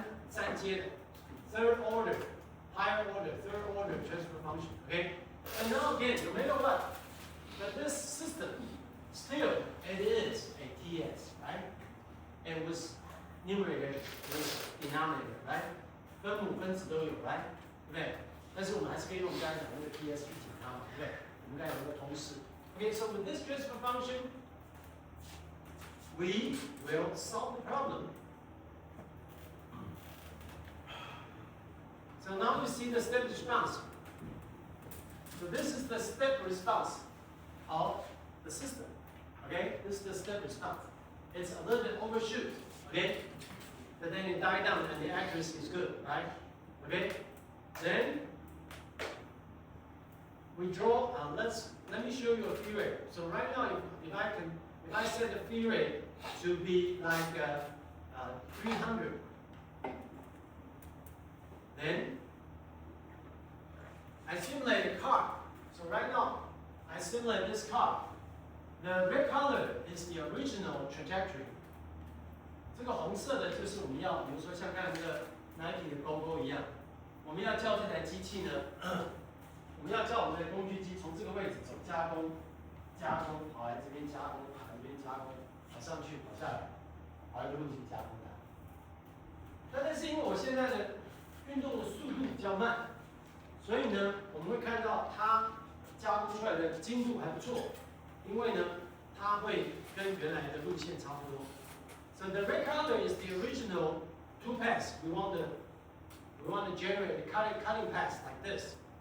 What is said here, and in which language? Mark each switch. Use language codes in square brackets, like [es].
[zh] 三阶的 [en] third order, higher order, third order transfer function. Okay? And now again, no matter what, but this system, still, it is a TS, right? And with numerator, with denominator, right? [zh] 分母分子都有 [en] right? [zh] 对不对？但是我们还是可以用我们刚才讲的那个 TS 去解它嘛，对不对？我们刚才有个公式。 [en] Okay, so with this transfer function, we will solve the problem. So now you see the step response. So this is the step response of the system. Okay, this is the step response. It's a little bit overshoot. Okay, but then it died down and the accuracy is good, right? Okay, then we draw. Let me show you a feed rate. So right now, if I set the feed rate to be like 300. Then I simulate a car. So right now, I simulate this car. The red color is the original trajectory. [zh] 这个红色的就是我们要，比如说像刚才那个 Nike 的勾勾一样，我们要叫这台机器呢，我们要叫我们的工具机从这个位置走加工，跑来这边加工，跑来这边加工，跑上去，跑下来，跑一个路径加工的。但是因为我现在的运动的速度比较慢，所以呢，我们会看到它加工出来的精度还不错，因为呢，它会跟原来的路线差不多。 [en] So the red color is the original two pass. We want to generate a cutting pass like this.